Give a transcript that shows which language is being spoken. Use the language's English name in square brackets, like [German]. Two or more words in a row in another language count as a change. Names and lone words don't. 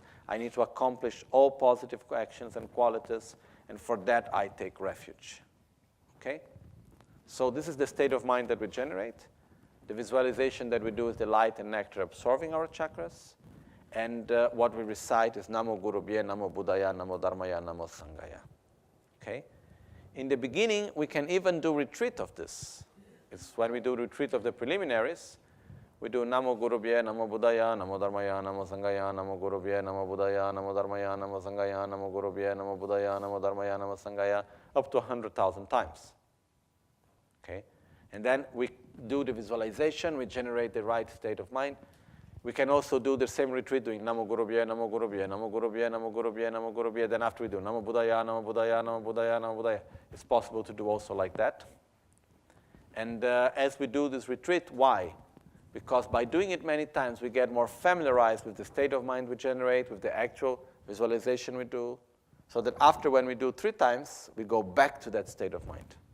[English] I need to accomplish all positive actions and qualities, and for that I take refuge. Okay? So this is the state of mind that we generate. The visualization that we do is the light and nectar absorbing our chakras. And what we recite is [Sanskrit] Namo Guru Bhye, Namo Buddhaya, Namo Dharmaya, Namo Sanghaya. [English] Okay? In the beginning, we can even do retreat of this. It's when we do retreat of the preliminaries, we do [Sanskrit] Namo Guru Bhye, Namo Buddhaya, Namo Dharmaya, Namo Sanghaya, Namo Guru Bhye, Namo Buddhaya, Namo Dharmaya, Namo Sanghaya, Namo Guru Bhye, Namo Buddhaya, Namo Dharmaya, Namo Sanghaya, [English] up to 100,000 times. Okay? And then we do the visualization, we generate the right state of mind. We can also do the same retreat doing [Sanskrit] Namo Guru Bhye, Namo Guru Bhye, Namo Guru Bhye, Namo Guru Bhye, Namo Guru Bhye. [English] Then after we do [Sanskrit] Namo Buddhaya, Namo Buddhaya, Namo Buddhaya, Namo Buddhaya. [English] It's possible to do also like that. And as we do this retreat, why? Because by doing it many times, we get more familiarized with the state of mind we generate, with the actual visualization we do, so that after when we do 3 times, we go back to that state of mind.